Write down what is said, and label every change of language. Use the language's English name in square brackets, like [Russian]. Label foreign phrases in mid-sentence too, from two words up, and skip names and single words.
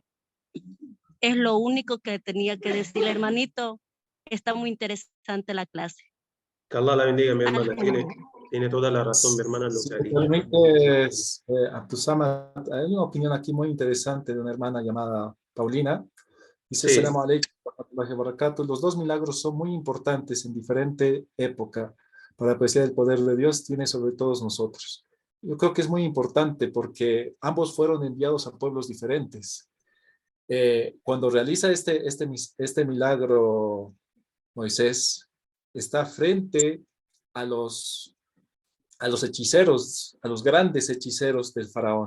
[Spanish] Es lo único que tenía que decir, hermanito. Está muy interesante la clase. Que Allah la bendiga, mi hermana. [Arabic] الحمد لله. [Spanish] Tiene toda la razón, mi hermana, en lo Si que ha me dicho. permites, Abdussamad, hay una opinión aquí muy interesante de una hermana llamada Paulina. Dice, Sí, [Arabic] السلام عليكم ورحمة الله وبركاته. [Spanish] Los dos milagros son muy importantes en diferente época para apreciar el poder de Dios tiene sobre todos nosotros. Yo creo que es muy importante porque ambos fueron enviados a pueblos diferentes. Cuando realiza este milagro, Moisés está frente a los hechiceros, a los grandes hechiceros del faraón.